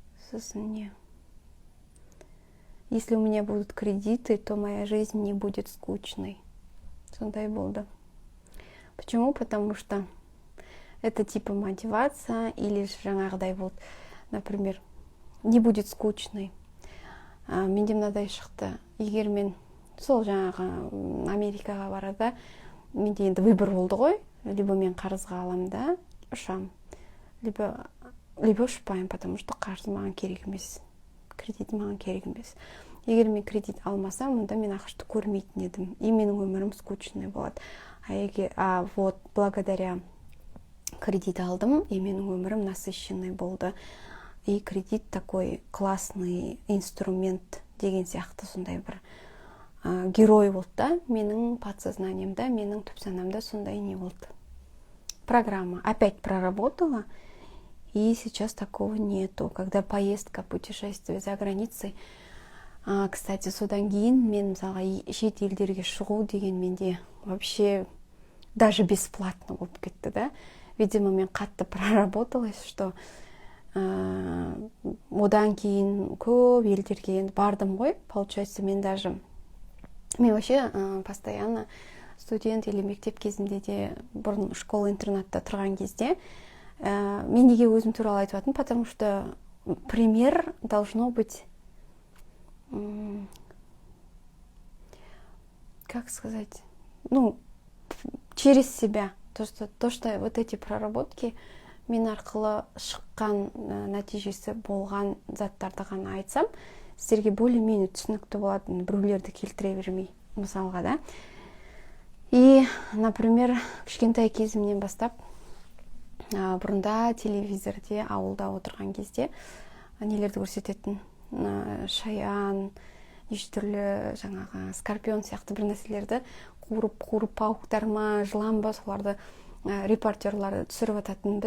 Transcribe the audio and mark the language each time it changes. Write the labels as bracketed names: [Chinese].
[Kazakh] Сосын не. [Russian] Если у меня будут кредиты, то моя жизнь не будет скучной. [Kazakh] Сондай болды. [Russian] Почему? Потому что это типа мотивация, или же [Kazakh] жаңағыдай болды, [Russian] например, не будет скучной. [Kazakh] Менде мынадай шықты. Егер мен сол жаңағы Америкаға барада, менде енді выбор болды ғой. Либо мен қарызға алам да ұшам, либо ұшпаймын, [Russian] потому что [Kazakh] қарыз маған керек емес, кредит маған керек емес. Егер мен кредит алмасам, онда мен ақшты көрмейтін едім, и менің өмірім скучный болады. [Russian] Вот благодаря [Kazakh] кредит алдым, и менің өмірім насыщенный болды. И [Russian] кредит такой классный инструмент [Kazakh] деген сияқты сондай бір герой болды да, менің подсознаниемда, менің түпсанамда сондай не болды. [Russian] Программа опять проработала, и сейчас такого нету. Когда поездка, путешествие за границей, кстати, [Kazakh] содан кейін мен мысалға шет елдерге шығу деген менде вообще даже бесплатно болып кетті да. Видимо, мен қатты проработалась, что одан кейін көп елдерге енді бардым ғой. Получается, мен вообще постоянно студент или мектеп кезінде де бұрын школа-интернатта тұрған кезде мен неге өзім туралы айтып жатырмын, [Russian] потому что пример должно быть как сказать, ну, через себя. То, что вот эти проработки [Kazakh] мен арқылы шыққан нәтижесі болған заттарды ғана айтсам, сіздерге более-менее түсінікті болады, біреулерді келтіре бермей, мысалға, да. И, например, кішкентай кезімнен бастап, бұрында телевизорде, ауылда отырған кезде нелерді көрсететін, шаян, неше түрлі жаңағы скорпион сияқты бір нәрселерді қуырып пауықтар ма, жылан ба, соларды репортерларды түсіріп ататын.